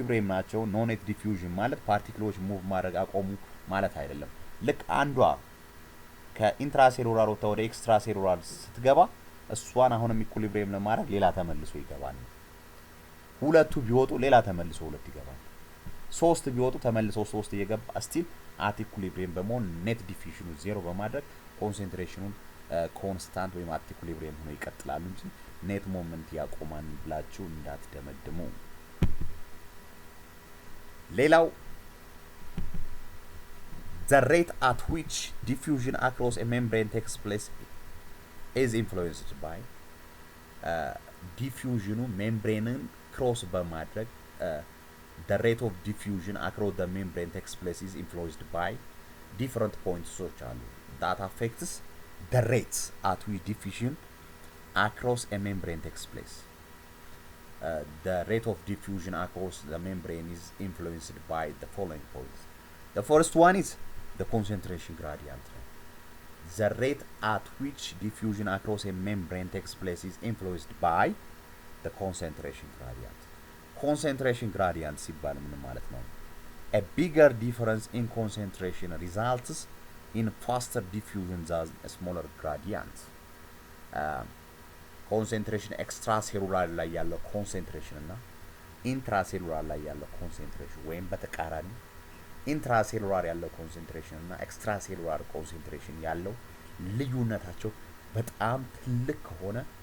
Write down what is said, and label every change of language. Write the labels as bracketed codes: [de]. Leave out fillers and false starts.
[am] ናቸው ኖ ኔት ዲፊውዥን ማለት ፓርቲክሎች ሙቭ ማድረግ አቆሙ ማለት አይደለም ልክ አንዷ ከኢንትራሴሉላር ወደ ኤክስትራሴሉላር ስትገባ እሷን አሁንም ኢኩሊብሪየም ለማድረግ ሌላ ተመልሶ ይገባል ሁለቱ ቢወጡ ሌላ ተመልሶ ሁለት ይገባል 3 ቢወጡ ተመልሰው 3 እየገባ ስቲል አት ኢኩሊብሪየም በመሆን ኔት ዲፊውዥኑ 0 በማድረግ ኮንሰንትሬሽኑን ኮንስታንት ወይም አት ኢኩሊብሪየም ሆኖ ይቀጥላሉ እንጂ ኔት ሞመንት ያቆማን ብላችሁ እንዳትደመድሙ። [en] ሌላው the rate at which diffusion across a membrane takes place is influenced by diffusion membrane cross በማድረግ the rate of diffusion across the membrane takes place is influenced by different points that affects the rates at which diffusion across a membrane takes place. The rate of diffusion across the membrane is influenced by the following points. The first one is the concentration gradient. The rate at which diffusion across a membrane takes place is influenced by the concentration gradient. [am] Concentration gradient ሲባል ምን ማለት ነው? [en] A bigger difference in concentration results in faster diffusion than a smaller gradient. [am] Concentration extracellular ላይ ያለው concentration እና intracellular ላይ ያለው concentration ወይም በተቃራኒ intracellular ያለው concentration እና extracellular concentration ያለው ልዩነታቸው በጣም ትልቅ ከሆነ